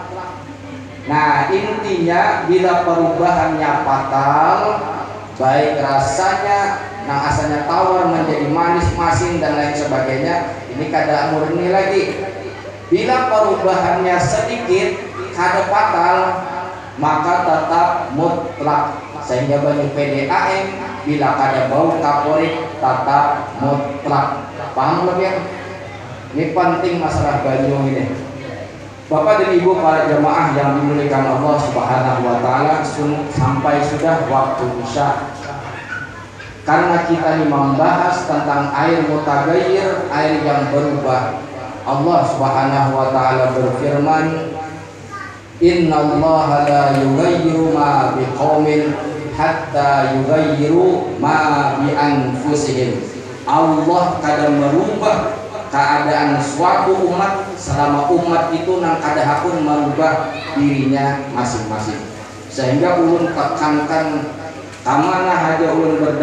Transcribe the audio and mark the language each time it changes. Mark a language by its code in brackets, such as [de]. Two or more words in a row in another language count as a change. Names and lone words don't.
[bjn] Nah intinya bila perubahannya fatal, baik rasanya, nah asalnya tawar menjadi manis, masin dan lain sebagainya, ini kada murni lagi. Bila perubahannya sedikit, kada fatal, maka tetap mutlak. Sehingga banyak PDAM bila kada bau kaporik tetap mutlak. [id] Paham lebih ya? [bjn] Ini penting masalah banyu ini. Bapak dan Ibu para jemaah yang dimuliakan Allah [ar] سبحانه وتعالى, [bjn] sampai sudah waktu Isya. [id] Karena kita ini membahas tentang air mutaghayyir, air yang berubah. Allah [ar] سبحانه وتعالى [id] berfirman, [ar] "إن الله لا يغير ما بقوم حتى يغيروا ما بأنفسهم." [bjn] Allah kadang merubah keadaan suatu umat selama umat itu nang kada hakun merubah dirinya masing-masing. Sehingga ulun tekankan kamana haja ulun